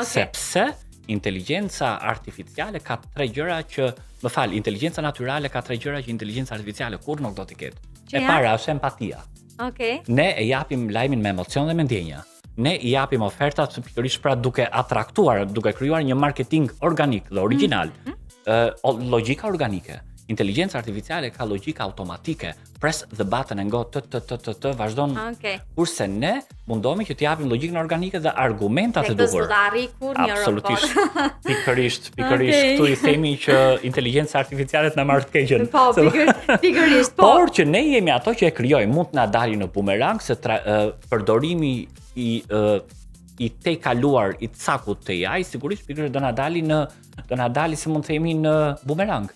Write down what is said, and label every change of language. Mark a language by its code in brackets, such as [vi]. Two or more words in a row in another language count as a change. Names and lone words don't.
[sq] Sepse inteligjenca artificiale ka tre gjëra inteligjenca natyrale ka tre gjëra që inteligjenca artificiale kur nuk do t'i ketë. E para është empatia. [en] Okay. [sq] Ne e japim lajmin me emocion dhe me ndjenja. Ne i japim ofertat pikërisht pra duke atraktuar, duke krijuar një marketing organik dhe original. Logjika organike. Inteligjenca artificiale ka logjika automatike. [en] Press the button and go vazhdon. Okay. [sq] Kurse ne mundohemi që t'japim logjikën organike dhe argumentat e duhur. Dhe arri kur një robot. Absolutisht. Pikërisht këtu i themi që inteligjenca artificiale na marr të keqen. Po, pikërisht. Por që ne jemi ato që e krijojmë, mund të na dalin në bumerang se përdorimi i te kaluar i cakut të AI sigurisht pikërisht do na dali si mund të themi në bumerang.